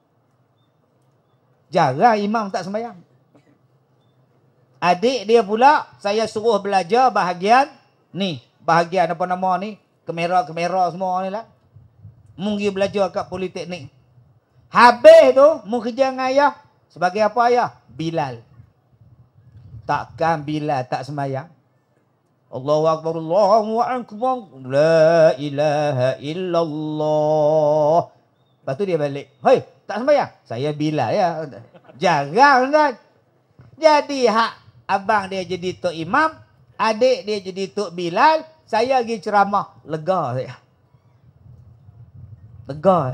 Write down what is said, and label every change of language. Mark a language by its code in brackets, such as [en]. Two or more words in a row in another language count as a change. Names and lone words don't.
[ms] Jarang imam tak sembahyang. Adik dia pula, saya suruh belajar bahagian ni. Bahagian apa nama ni? Kamera semua ni lah. Mu pergi belajar kat politeknik. Habis tu, mu kerja dengan ayah. Sebagai apa ayah? Bilal. Takkan Bilal tak sembahyang? [ar] الله أكبر، الله أكبر، لا إله إلا الله. [ms] Lepas tu dia balik. Hei, tak sembahyang? Saya Bilal ya. Jarang kan? Jadi hak abang dia jadi tok imam, adik dia jadi tok Bilal, saya pergi ceramah. Lega saya. Lega.